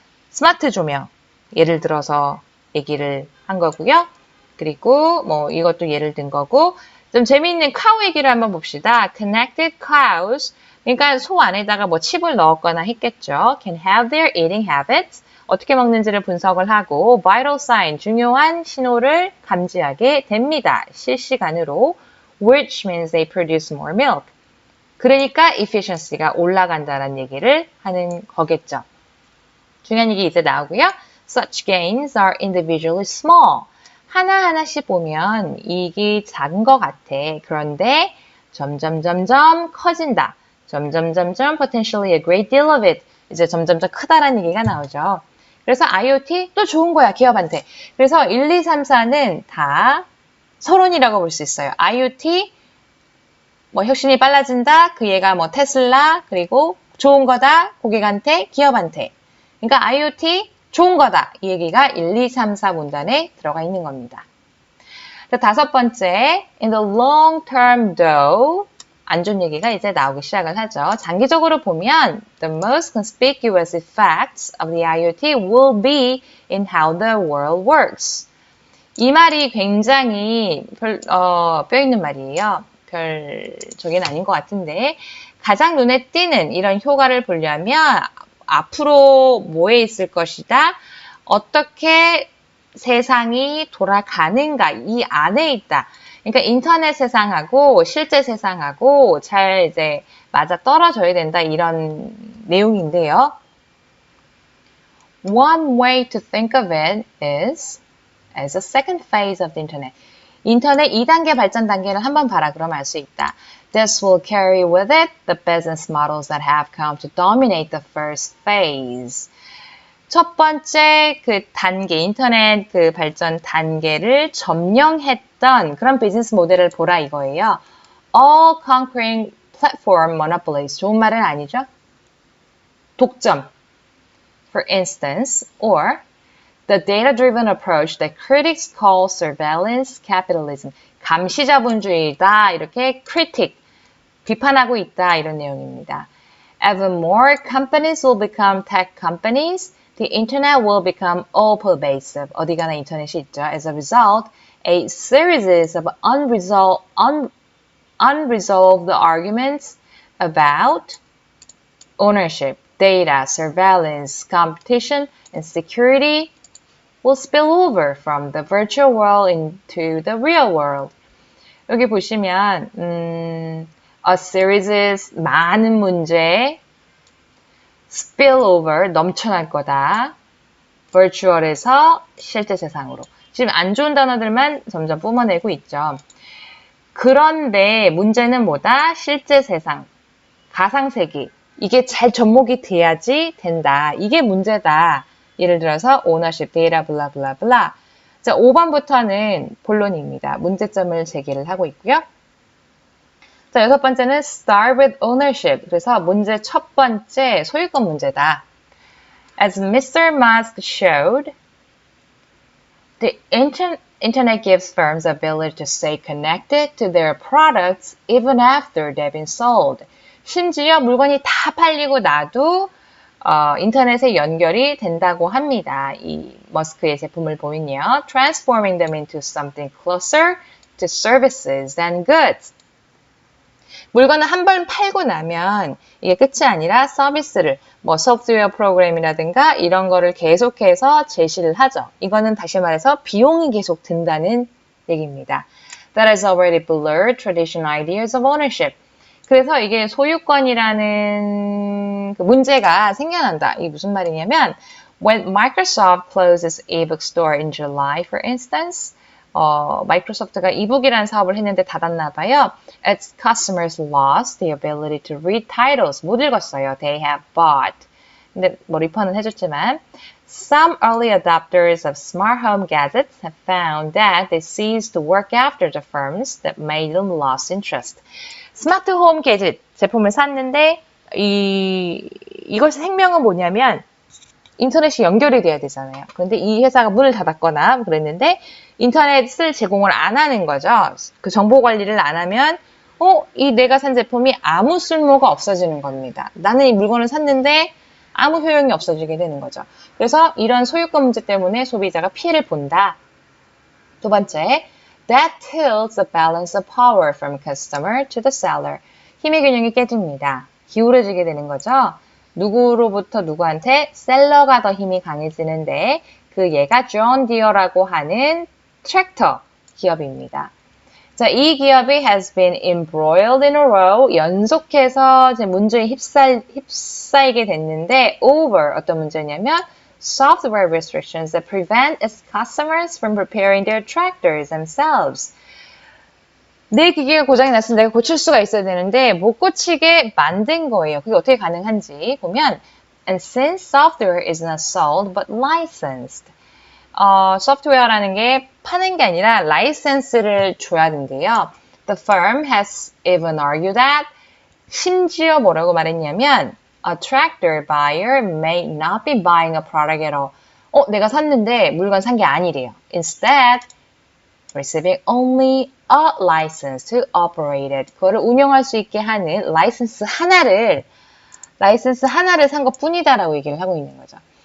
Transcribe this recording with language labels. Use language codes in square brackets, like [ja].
[ko] 스마트 조명. 예를 들어서 얘기를 한 거고요. 그리고 이것도 예를 든 거고 좀 재미있는 cow 얘기를 한번 봅시다. [en] Connected cows. [ko] 그러니까 소 안에다가 칩을 넣었거나 했겠죠. [en] Can have their eating habits. [ko] 어떻게 먹는지를 분석을 하고 vital sign, 중요한 신호를 감지하게 됩니다. 실시간으로. [en] Which means they produce more milk. [ko] 그러니까 efficiency가 올라간다는 얘기를 하는 거겠죠. 중요한 얘기 이제 나오고요. [en] Such gains are individually small. [ko] 하나하나씩 보면 이익이 작은 것 같아. 그런데 점점 커진다. 점점 [en] potentially a great deal of it. [ko] 이제 점점 크다라는 얘기가 나오죠. 그래서 IoT 또 좋은 거야, 기업한테. 그래서 1, 2, 3, 4는 다 서론이라고 볼 수 있어요. IoT, 혁신이 빨라진다. 그 얘가 테슬라, 그리고 좋은 거다. 고객한테, 기업한테. 그러니까 IoT 좋은 거다. 이 얘기가 1, 2, 3, 4 문단에 들어가 있는 겁니다. 자, 다섯 번째, [en] in the long term though, [ko] 안 좋은 얘기가 이제 나오기 시작을 하죠. 장기적으로 보면 [en] the most conspicuous effects of the IoT will be in how the world works. [ko] 이 말이 굉장히 뼈 있는 말이에요. 별 저게는 아닌 것 같은데 가장 눈에 띄는 이런 효과를 보려면 앞으로 뭐에 있을 것이다. 어떻게 세상이 돌아가는가 이 안에 있다. 그러니까 인터넷 세상하고 실제 세상하고 잘 이제 맞아 떨어져야 된다 이런 내용인데요. [en] One way to think of it is as a second phase of the internet. [ko] 인터넷 2단계 발전 단계를 한번 봐라 그러면 알 수 있다. [en] This will carry with it the business models that have come to dominate the first phase. [ko] 첫 번째 그 단계, 인터넷 그 발전 단계를 점령했던 그런 비즈니스 모델을 보라 이거예요. [en] All conquering platform monopolies. [ko] 좋은 말은 아니죠? 독점. [en] For instance, or the data-driven approach that critics call surveillance capitalism. [ko] 감시자본주의다. 이렇게 critic, 비판하고 있다. 이런 내용입니다. [en] As more companies will become tech companies, the internet will become all pervasive. [ko] 어디 가나 인터넷이 있죠. [en] As a result, a series of unresolved arguments about ownership, data, surveillance, competition, and security will spill over from the virtual world into the real world. [ko] 여기 보시면 a series 많은 문제 spillover, 넘쳐날 거다. virtual에서 실제 세상으로. 지금 안 좋은 단어들만 점점 뿜어내고 있죠. 그런데 문제는 뭐다? 실제 세상, 가상세계. 이게 잘 접목이 돼야지 된다. 이게 문제다. 예를 들어서 ownership, data, 블라블라블라. 자, 5번부터는 본론입니다. 문제점을 제기를 하고 있고요. 자, 여섯 번째는 [en] start with ownership. [ko] 그래서 문제 첫 번째 소유권 문제다. [en] As Mr. Musk showed, the internet gives firms the ability to stay connected to their products even after they've been sold. [ko] 심지어 물건이 다 팔리고 나도 인터넷에 연결이 된다고 합니다. 이 머스크의 제품을 보면요. [en] Transforming them into something closer to services than goods. [ko] 물건을 한 번 팔고 나면 이게 끝이 아니라 서비스를 뭐 소프트웨어 프로그램이라든가 이런 거를 계속해서 제시를 하죠. 이거는 다시 말해서 비용이 계속 든다는 얘기입니다. [en] That has already blurred traditional ideas of ownership. [ko] 그래서 이게 소유권이라는 그 문제가 생겨난다. 이게 무슨 말이냐면 [en] When Microsoft closes ebook store in July, for instance, [ko] 마이크로소프트가 이북이라는 사업을 했는데 닫았나 봐요. [en] Its customers lost the ability to read titles. [ko] 못 읽었어요. [en] They have bought. [ko] 근데 뭐 리펀은 해줬지만 [en] Some early adopters of smart home gadgets have found that they ceased to work after the firms that made them lost interest. [ko] 스마트 홈 게짓 제품을 샀는데 이것의 생명은 뭐냐면 인터넷이 연결이 돼야 되잖아요. 그런데 이 회사가 문을 닫았거나 그랬는데 인터넷을 제공을 안 하는 거죠. 그 정보 관리를 안 하면 이 내가 산 제품이 아무 쓸모가 없어지는 겁니다. 나는 이 물건을 샀는데 아무 효용이 없어지게 되는 거죠. 그래서 이런 소유권 문제 때문에 소비자가 피해를 본다. 두 번째, [en] that tilts the balance of power from customer to the seller. [ko] 힘의 균형이 깨집니다. 기울어지게 되는 거죠. 누구로부터 누구한테 셀러가 더 힘이 강해지는데 그 얘가 존 디어라고 하는 트랙터 기업입니다. 자, 이 기업이 [en] has been embroiled in a row. [ko] 연속해서 이제 문제에 휩싸이게 됐는데 [en] over [ko] 어떤 문제냐면 [en] software restrictions that prevent its customers from preparing their tractors themselves. [ko] 내 기계가 고장이 났으면 내가 고칠 수가 있어야 되는데 못 고치게 만든 거예요. 그게 어떻게 가능한지 보면 [en] And since software is not sold but licensed. [ko] 소프트웨어라는 게 파는 게 아니라 라이센스를 줘야 된대요. [en] The firm has even argued that [ko] 심지어 뭐라고 말했냐면 [en] A tractor buyer may not be buying a product at all. [ko] 내가 샀는데 물건 산 게 아니래요. [en] Instead, receiving only a license to operate it. [ko] 그거를 운영할 수 있게 하는 라이센스 하나를 산 것 뿐이다라고 얘기를 하고 있는 거죠.